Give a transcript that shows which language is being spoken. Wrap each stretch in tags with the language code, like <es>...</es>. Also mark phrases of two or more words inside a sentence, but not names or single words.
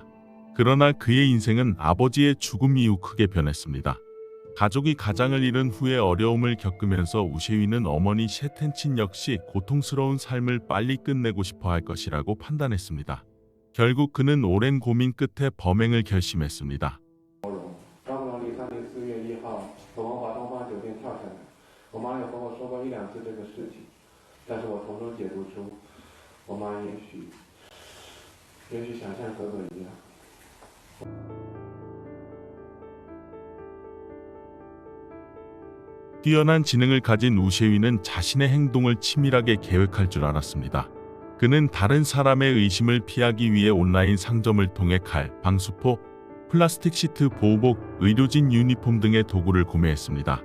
<ko>그러나 그의 인생은 아버지의 죽음 이후 크게 변했습니다. 가족이 가장을 잃은 후에 어려움을 겪으면서 우셰위는 어머니 셰텐친 역시 고통스러운 삶을 빨리 끝내고 싶어 할 것이라고 판단했습니다. 결국 그는 오랜 고민 끝에 범행을 결심했습니다.</ko> <zh>我妈有和我说过1、2次这个事情，但是我从中解读出，我妈也许想像哥哥一样。</zh> <ko>뛰어난 지능을 가진 우셰위는 자신의 행동을 치밀하게 계획할 줄 알았습니다. 그는 다른 사람의 의심을 피하기 위해 온라인 상점을 통해 칼, 방수포, 플라스틱 시트, 보호복, 의료진 유니폼 등의 도구를 구매했습니다.</ko>